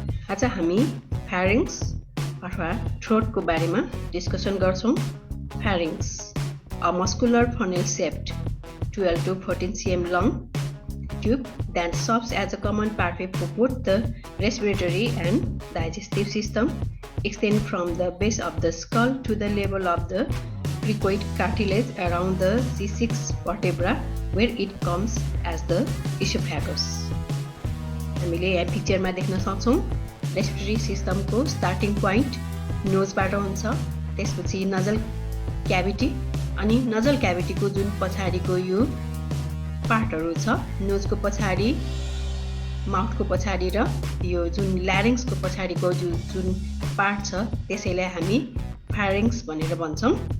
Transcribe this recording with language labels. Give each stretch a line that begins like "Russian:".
Nepali: आज हामी फ्यारिङ्स अथवा थ्रोटको बारेमा डिस्कसन गर्छौं।
English: Pharynx, a muscular funnel-shaped 12 to 14 cm long tube that serves as a common pathway for both the respiratory and digestive system, extend from the base of the skull to the level of the cricoid cartilage around the C6 vertebra, where it comes as the esophagus.
Nepali: हामीले यहाँ पिक्चरमा देख्न सक्छौं respiratory सिस्टमको starting point नोजबाट हुन्छ, त्यसपछि nasal cavity अनि nasal क्याभिटीको जुन पछाडीको यो पार्टहरु छ, नोजको पछाडी, माउथको पछाडी र यो जुन ल्यारिङ्सको पछाडीको जुन पार्ट छ त्यसैलाई हामी फ्यारिङ्स भनेर भन्छौं।